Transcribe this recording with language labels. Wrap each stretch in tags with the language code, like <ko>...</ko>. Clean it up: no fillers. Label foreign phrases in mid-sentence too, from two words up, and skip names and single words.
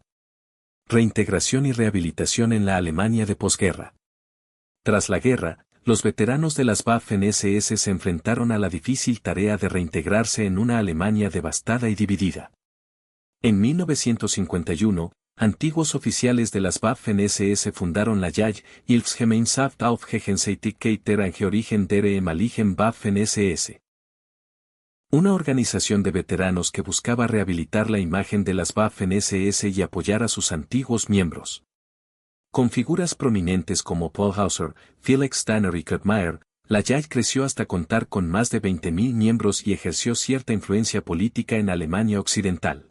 <es>Reintegración y rehabilitación en la Alemania de posguerra. Tras la guerra, los veteranos de las Waffen-SS se enfrentaron a la difícil tarea de reintegrarse en una Alemania devastada y dividida. En 1951, antiguos oficiales de las Waffen-SS fundaron la JAG, Hilfsgemeinschaft auf Gegenseitigkeit der Angehörigen der ehemaligen Waffen-SS. Una organización de veteranos que buscaba rehabilitar la imagen de las Waffen-SS y apoyar a sus antiguos miembros. Con figuras prominentes como Paul Hauser, Felix Danner y Kurt Meyer, La JAI creció hasta contar con más de 20.000 miembros y ejerció cierta influencia política en Alemania Occidental.</es>